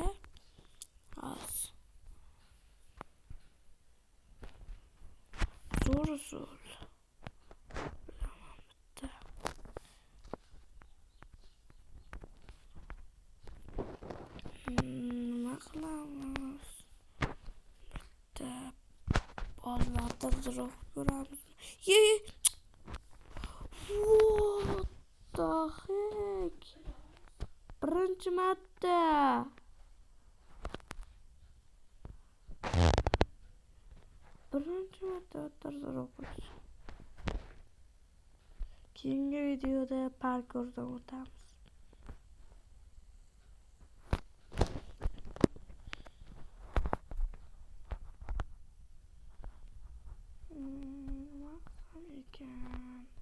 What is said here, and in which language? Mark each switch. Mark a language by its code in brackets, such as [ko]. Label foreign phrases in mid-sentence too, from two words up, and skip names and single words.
[uz] Hozir. Zo'r. Bitta. Nima qilamiz? Bitta bozorda ko'ramiz. [en] What the heck? [uz] Birinchi marta. O'tirib. Keyingi videoda parkurdan o'tamiz. Nima qilsam ekan?